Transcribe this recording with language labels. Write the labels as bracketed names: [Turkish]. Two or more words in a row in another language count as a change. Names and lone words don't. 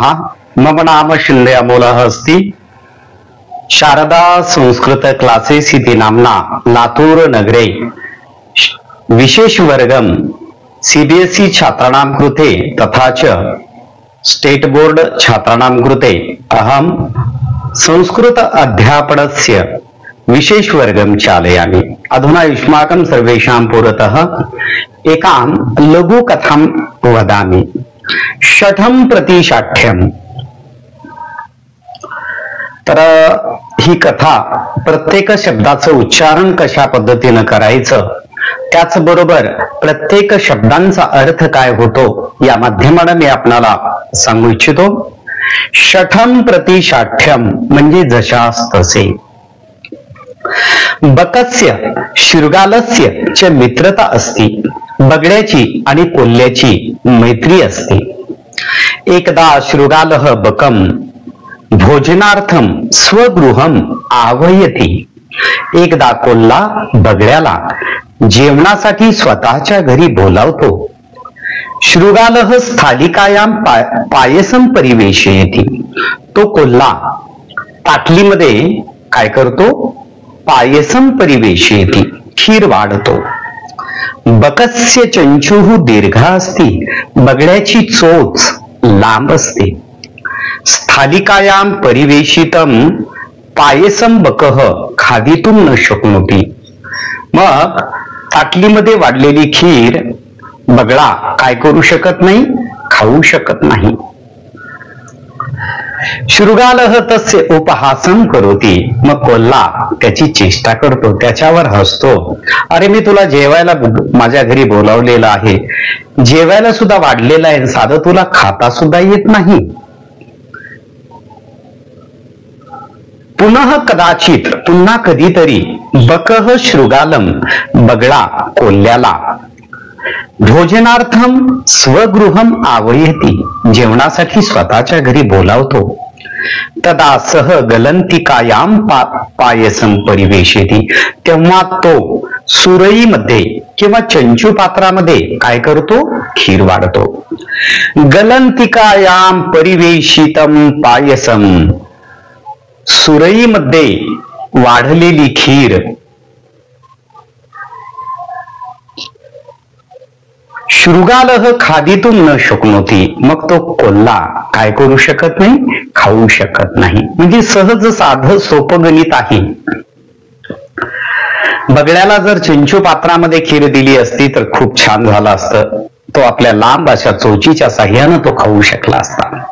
[Sanskrit] मम नाम शिंदे अमोलः अस्ति। शारदा संस्कृत क्लासेस इति नाम्ना लातूर नगरे विशेष वर्गं सीबीएसई छात्राणां कृते तथा च [English] state board [Sanskrit] छात्राणां कृते अहं संस्कृत अध्यापनस्य विशेष वर्गं चालयामि। अधुना युष्माकं सर्वेषां पुरतः एकां लघुकथां वदामि। शठं प्रति शाठ्यम्। [Marathi] तर ही कथा प्रत्येक शब्दाचं उच्चारण कशा पद्धतीनं करायचं, त्याचबरोबर प्रत्येक शब्दांचा अर्थ काय होतो या माध्यमाने मी आपणाला सांगू इच्छितो। [Sanskrit] शठं प्रति शाठ्यम [Marathi] म्हणजे जशास तसे। [Sanskrit] बकस्य शृगालस्य च मित्रता असती। [Marathi] बगड्याची आणि कोल्ह्याची मैत्री असते। [Sanskrit] एकदा शृगालः बकं भोजनार्थं स्वगृहं आह्वयति। [Marathi] एकदा कोल्हा बगड्याला जेवणासाठी स्वतःच्या घरी बोलावतो। [Sanskrit] शृगालः स्थालिकायां पायसं परिवेशयति। [Marathi] तो कोल्हा ताटलीमध्ये काय करतो? [Sanskrit] पायसं परिवेशयति, [Marathi] खीर वाढतो। [Sanskrit] बकस्य चंचुः दीर्घा अस्ति। [Marathi] बगड्याची चोच लांब असते। [Sanskrit] स्थालिकायां परिवेशितं पायसं बकः खादितुं न शक्नोति। [Marathi] मग ताटलीमध्ये वाढलेली खीर बगळा काय करू शकत नाही? खाऊ शकत नाही। शृगालः तस्य उपहासं करोति। मग कोल्हा त्याची चेष्टा करतो, त्याच्यावर हसतो। अरे मी तुला जेवायला माझ्या घरी बोलावलेलं आहे, जेवायला सुद्धा वाढलेलं आहे, साधं तुला खाता सुद्धा येत नाही। [Sanskrit] पुनः कदाचित, [Marathi] पुन्हा कधीतरी [Sanskrit] बकः शृगालम [Marathi] बगळा कोल्ह्याला [Sanskrit] भोजनार्थम स्वगृहम आह्वयति, [Marathi] जेवणासाठी स्वतःच्या घरी बोलावतो। [Sanskrit] तदा सह गलंतिकायां पायसं परिवेशयति, [Marathi] तेव्हा तो सुरईमध्ये किंवा चंचू पात्रामध्ये काय करतो? खीर वाढतो। [Sanskrit] गलंतिकायां परिवेशितं पायसं, [Marathi] सुरईमध्ये वाढलेली खीर [Sanskrit] शृगालः खादितुं न शक्नोति। [Marathi] मग तो कोल्हा काय करू शकत नाही? खाऊ शकत नाही। म्हणजे सहज साधं सोपं गणित आहे। बगड्याला जर चिंचू पात्रामध्ये खीर दिली असती तर खूप छान झालं असतं। तो आपल्या लांब अशा चोचीच्या साह्यानं तो खाऊ शकला असता।